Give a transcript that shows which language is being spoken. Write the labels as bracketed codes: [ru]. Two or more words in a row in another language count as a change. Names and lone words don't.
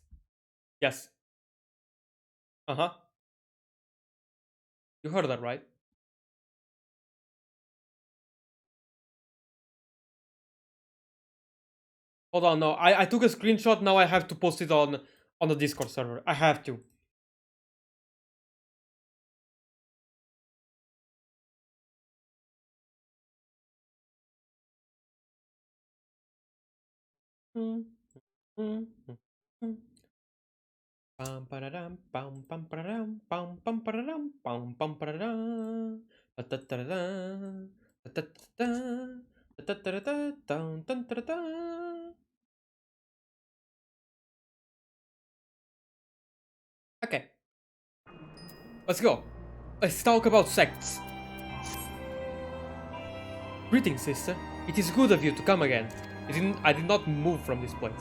[en] Yes. Uh-huh. You heard that, right? Hold on, no. I took a screenshot, now I have to post it on the Discord server. I have to. Pam pararam pam pam pararam pam pam pararam pam pam pararam tatatara tatatata tatatara tan tan tarata. Okay, let's go. Let's talk about sects. Greetings, sister. It is good of you to come again. I did not move from this place.